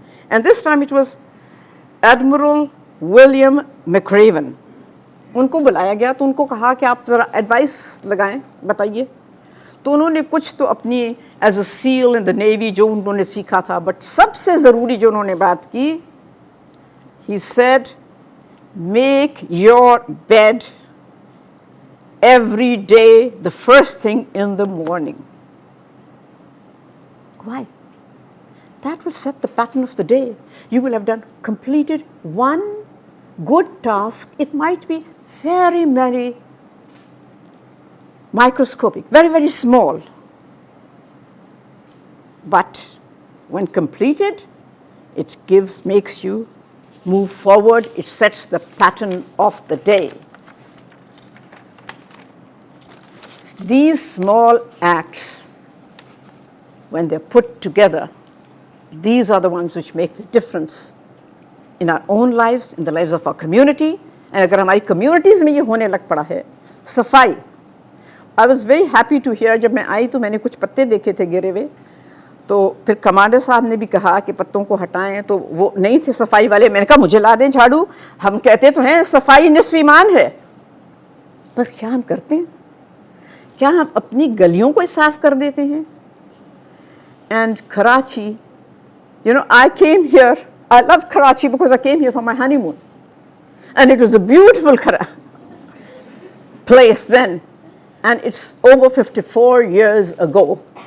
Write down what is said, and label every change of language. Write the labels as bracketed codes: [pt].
[en] And this time it was Admiral William McRaven. [hi] उनको बुलाया गया तो उनको कहा कि आप ज़रा एडवाइस लगाएं, बताइए. तो उन्होंने कुछ तो अपनी [en] as a SEAL in the navy [hi] जो उन्होंने सीखा था, [en] but [hi] सबसे ज़रूरी जो उन्होंने बात की, [en] He said make your bed every day the first thing in the morning. Why? That will set the pattern of the day. You will have done, completed one good task. It might be very, very microscopic, very, very small. But when completed, it makes you move forward. It sets the pattern of the day. These small acts, when they're put together, these are the ones which make the difference in our own lives, in the lives of our community. [hi] And अगर हमारी communities में ये होने लग पड़ा है, सफाई. [en] I was very happy to hear, [hi] जब मैं आई तो मैंने कुछ पत्ते देखे थे गिरे हुए, तो फिर कमांडर साहब ने भी कहा कि पत्तों को हटाएं, तो वो नहीं थे सफाई वाले. मैंने कहा मुझे ला दें झाड़ू, हम कहते तो हैं सफाई निस्फ ईमान है, पर क्या हम करते हैं? क्या हम अपनी गलियों को साफ कर देते हैं? [en] And Karachi, you know, I came here, I love Karachi because I came here for my honeymoon. And it was a beautiful place then. And it's over 54 years ago.